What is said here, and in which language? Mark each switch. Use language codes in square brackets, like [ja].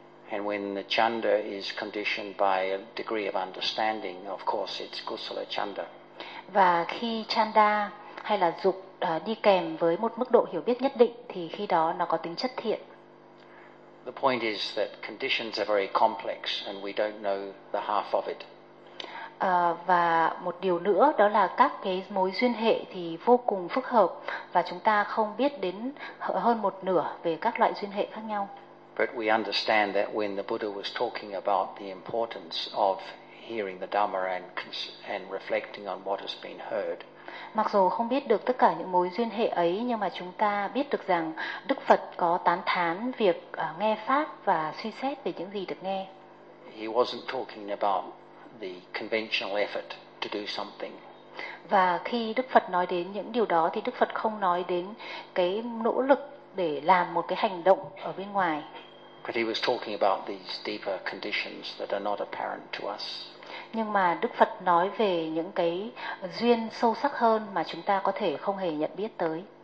[en] And when the chanda is conditioned by a degree of understanding, of course it's kusala chanda. [vi] Và khi chanda hay là dục đi kèm với một mức độ hiểu biết nhất định thì khi đó nó có tính chất thiện. [en] The point is that conditions are very complex and we don't know the half of it. [vi] Và một điều nữa đó là các cái mối duyên hệ thì vô cùng phức hợp và chúng ta không biết đến hơn một nửa về các loại duyên hệ khác nhau. [en] But we understand that when the Buddha was talking about the importance of hearing the Dhamma and reflecting on what has been heard. [vi] Mặc dù không biết được tất cả những mối duyên hệ ấy, nhưng mà chúng ta biết được rằng Đức Phật có tán thán việc nghe pháp và suy xét về những gì được nghe. [en] He wasn't talking about the conventional effort to do something. [vi] Và khi Đức Phật nói đến những điều đó thì Đức Phật không nói đến cái nỗ lực để làm một cái hành động ở bên ngoài. [en] But he was talking about these deeper conditions that are not apparent to us. [vi] Nhưng mà Đức Phật nói về những cái duyên sâu sắc hơn mà chúng ta có thể không hề nhận biết tới.